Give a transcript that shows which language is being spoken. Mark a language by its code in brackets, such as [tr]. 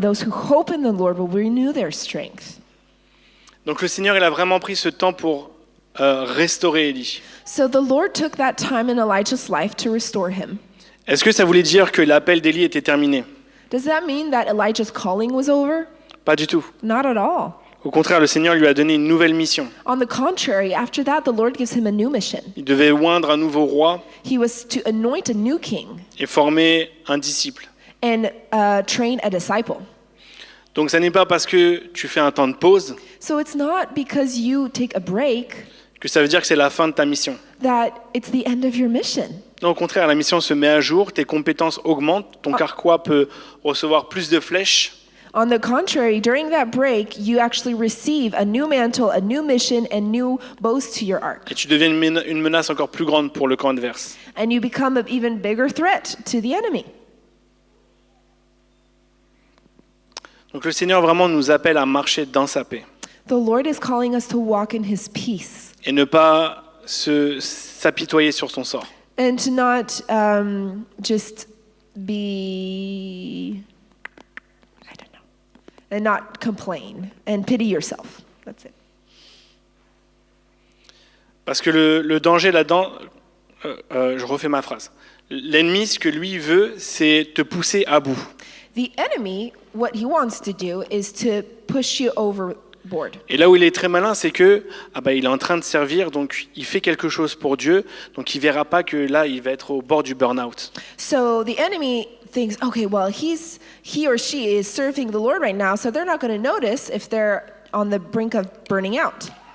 [en] Those who hope in the Lord will renew their strength. [fr] Donc le Seigneur, il a vraiment pris ce temps pour restaurer Élie. [en] So the Lord took that time in Elijah's life to restore him. [fr] Est-ce que ça voulait dire que l'appel d'Élie était terminé? [en] Does that mean that Elijah's calling was over? [fr] Pas du tout. [en] Not at all. [fr] Au contraire, le Seigneur lui a donné une nouvelle mission. [en] On the contrary, after that, the Lord gives him a new mission. [fr] Il devait oindre un nouveau roi [en] He was to anoint a new king [fr] et former un disciple. [en] and train a disciple. [fr] Donc ça n'est pas parce que tu fais un temps de pause [en] So it's not because you take a break [fr] que ça veut dire que c'est la fin de ta mission. [en] that it's the end of your mission. [fr] Non, au contraire, la mission se met à jour, tes compétences augmentent, ton carquois peut recevoir plus de flèches. [en] On the contrary, during that break, you actually receive a new mantle, a new mission, and new bows to your arc. [fr] Et tu deviens une menace encore plus grande pour le camp adverse. [en] And you become an even bigger threat to the enemy. [fr] Donc le Seigneur vraiment nous appelle à marcher dans sa paix [en] The Lord is calling us to walk in his peace [fr] et ne pas s'apitoyer sur son sort. [en] and to not just be, I don't know, and not complain and pity yourself. That's it. [fr] Parce que le danger là-dedans, je refais ma phrase. L'ennemi, ce que lui veut, c'est te pousser à bout. [en] The enemy, what he wants to do is to push you overboard. [fr] Et là où il est très malin, c'est que il est en train de servir, donc il fait quelque chose pour Dieu, donc il verra pas que là, il va être au bord du burn-out. [en] So the enemy thinks, okay, well, he or she is serving the Lord right now, so they're not going to notice if they're on the brink of burning out.